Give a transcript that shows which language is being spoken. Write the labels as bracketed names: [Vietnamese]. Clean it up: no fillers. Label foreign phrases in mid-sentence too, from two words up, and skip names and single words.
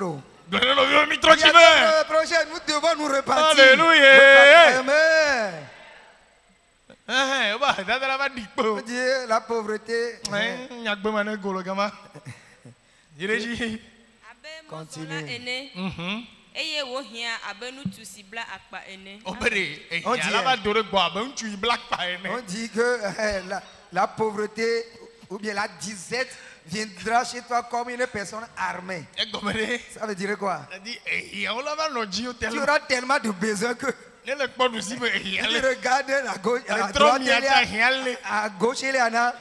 [French] Dis à ton prochain, nous devons nous repentir. Alléluia. Dieu, la pauvreté. Continue. [Ewe] eye wo hia abenu tu si bla akpa ene. [French] On dit que la pauvreté ou bien la disette viendra chez toi comme une personne armée. Ça veut dire quoi? Tu auras tellement de besoin que tu regardes à gauche, à droite, à gauche et à droite.